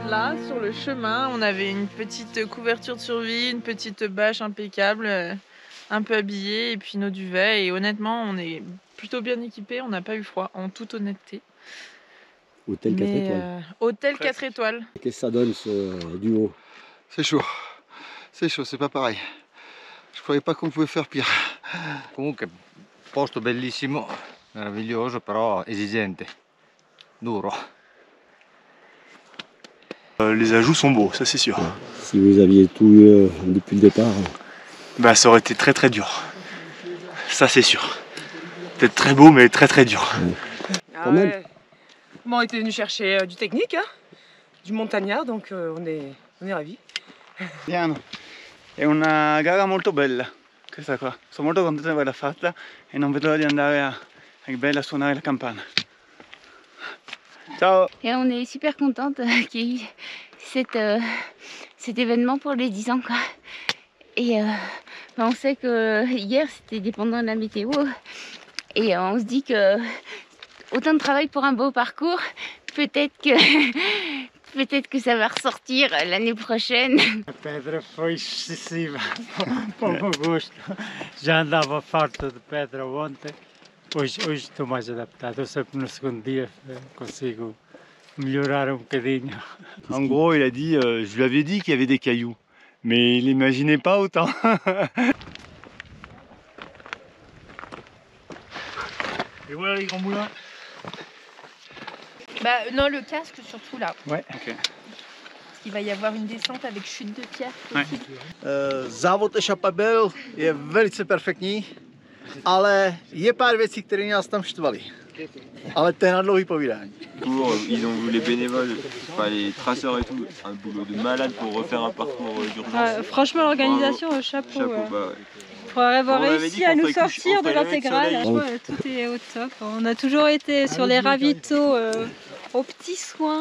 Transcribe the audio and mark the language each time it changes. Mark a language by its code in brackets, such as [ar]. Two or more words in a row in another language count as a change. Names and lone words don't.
[fr] là, sur le chemin, on avait une petite couverture de survie, une petite bâche impeccable, un peu habillée, et puis nos duvets. Et honnêtement, on est plutôt bien équipés, on n'a pas eu froid, en toute honnêteté. Hôtel 4 étoiles. Hôtel 4 étoiles. Qu'est-ce que ça donne ce duo? C'est chaud, c'est pas pareil. Je croyais pas qu'on pouvait faire pire. [it] Comunque, posto bellissimo, meraviglioso, però esigente, duro. [fr] Les ajouts sont beaux, ça c'est sûr. Si vous aviez tout eu depuis le départ. Bah ça aurait été très très dur. Ça c'est sûr. Peut-être très beau mais très très dur. Quand même. Bon, on était venu chercher du technique, hein, du montagnard, donc on est ravis. [it] Piano. È una gara molto bella, questa qua. Sono molto contento di averla fatta e non vedo l'ora di andare a Aiguebelle a suonare la campana. Ciao. [fr] Et on est super contente qu'il y ait eu cet événement pour les 10 ans, quoi. Et on sait que hier c'était dépendant de la météo et on se dit que autant de travail pour un beau parcours, peut-être que ça va ressortir l'année prochaine. [pt] A pedra foi excessiva, para o meu gosto. Já andava farto de pedra ontem, hoje estou mais adaptado. Eu sei que no segundo dia consigo melhorar um bocadinho. [fr] En gros, il a dit, je lui avais dit qu'il y avait des cailloux, mais il n'imaginait pas autant. Et voilà les grands moulins. Bah non, le casque surtout là. Ouais, ok. Parce qu'il va y avoir une descente avec chute de pierre. [cs] Závod Ešapabel je velice perfektní, ale je pár věcí, které nás tam štvaly. Ale to je na dlouhý povídání. [fr] Ils ont vu les bénévoles, enfin les traceurs et tout, un boulot de malade pour refaire un parcours d'urgence. Franchement, l'organisation, chapeau. Chapeau, Pour avoir réussi à nous sortir de l'intégrale, tout est au top. On a toujours été sur les ravitaux aux petits soins.